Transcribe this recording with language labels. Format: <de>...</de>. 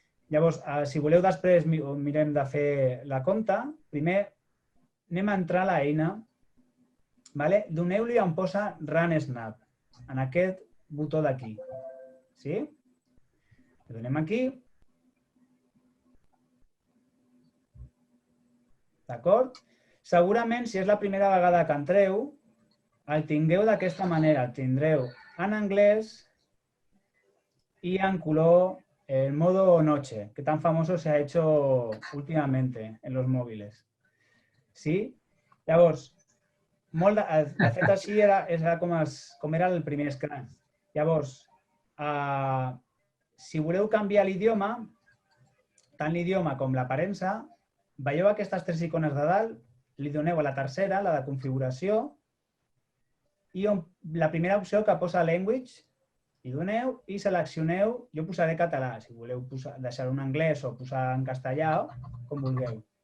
<ca>Llavors, si voleu després mirem de fer la compte, primer anem a entrar a l'eina, doneu-li on posa Run Snap, en aquest botó d'aquí. Sí? Li donem aquí. D'acord? Segurament, si és la primera vegada que entreu, el tingueu d'aquesta manera. El tindreu en anglès</ca> <es>y en color el modo noche, que tan famoso se ha hecho últimamente en los móviles.</es> <ca>Sí? Llavors, de fet, així era com era el primer Scratch. Llavors, si voleu canviar l'idioma, tant l'idioma com l'aparença, veieu aquestes tres icones de dalt, li doneu a la tercera, la de configuració, i la primera opció que posa Language, hi doneu i seleccioneu, jo posaré català, si voleu deixar-ho en anglès o posar en castellà, com vulgueu.</ca>